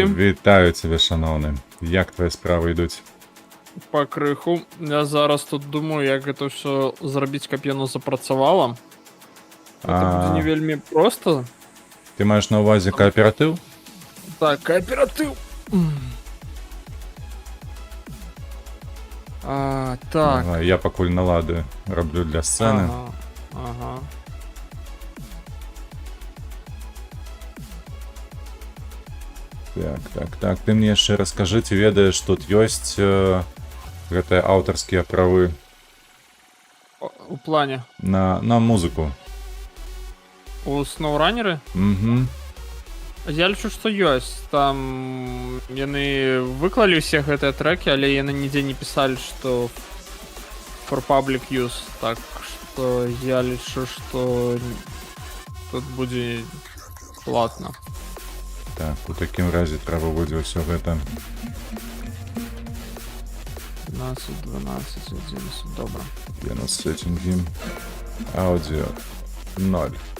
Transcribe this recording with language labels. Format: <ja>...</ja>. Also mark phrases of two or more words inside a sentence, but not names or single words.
<uk>Вітаю тебе, шановний. Як твої справи йдуть? По криху. Я зараз тут думаю, як це все зробити,</uk> <be>каб яно запрацювало.</be> <uk>Це буде не вельми просто. Ти маєш на увазі кооператив? Так, кооператив. Так. Ага, я покуль налади роблю для сцени. Ага. Так.</uk> <be>Ты мне яшчэ раскажы, ці ведаеш, тут ёсць гэтыя аўтарскія правы У плане. на музыку. У SnowRunner? Угу. Я лічу, што ёсць. Там яны выклалі ўсе гэтыя трэкі, але яны нідзе не пісалі, што</be> <en>for public use.</en> <be>Так што я лічу, што тут будзе платна. Так, у такім разе трэба будзе ўсё гэта. 15, 12, 11, добра.</be> <uk>Я на сеттингі. Аудіо 0.</uk>